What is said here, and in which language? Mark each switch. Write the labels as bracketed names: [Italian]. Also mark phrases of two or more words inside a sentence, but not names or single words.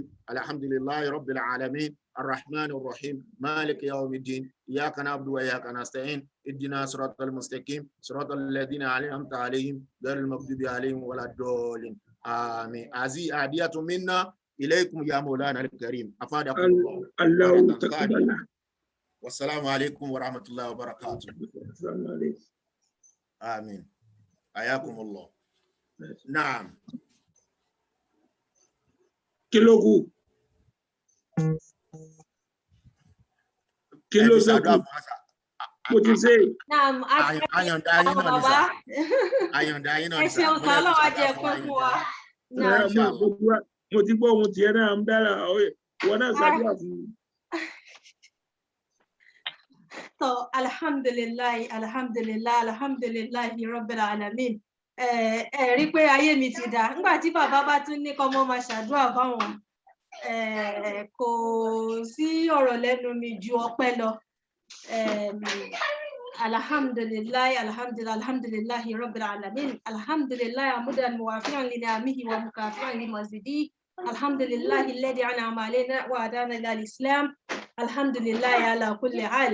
[Arabic] الحمد لله رب العالمين الرحمن الرحيم مالك يوم الدين إياك نعبد وإياك نستعين اهدنا صراط المستقيم صراط الذين أنعمت عليهم غير المغضوب عليهم ولا الضالين آمين. هذه هدية منا إليكم يا مولانا الكريم أفادكم الله تقبل. والسلام عليكم ورحمة الله وبركاته. السلام عليكم. آمين. حياكم الله. نعم. Kilogu. Kilo zaku. [Yoruba] Mo ti ṣe. Naam, Ayọ̀ǹda yín náà ni sà. Ayọ̀ǹda yín náà ni ẹ sà. ṣeun kan Ọlọ́run á jẹ́ pé fún wa. Naam. Mo ti gbọ́ ohun tiẹ̀ náà ń dára wọn náà ṣàdúrà fún mi. So, [Arabic] الحمد لله رب العالمين. [Yoruba] Rí pé ayé mi ti dá. Nígbà tí bàbá bá tún ní kọ́mọ máa ṣàdúrà fáwọn, kò sí ọ̀rọ̀ lẹ́nu mi ju ọpẹ́ lọ. [Arabic] الحمد لله رب العالمين. الحمد لله حمدا موافيا لنعمه ومكافئا لمزيده. الحمد لله الذي أنعم علينا وهدانا إلى الإسلام. الحمد لله على كل حال.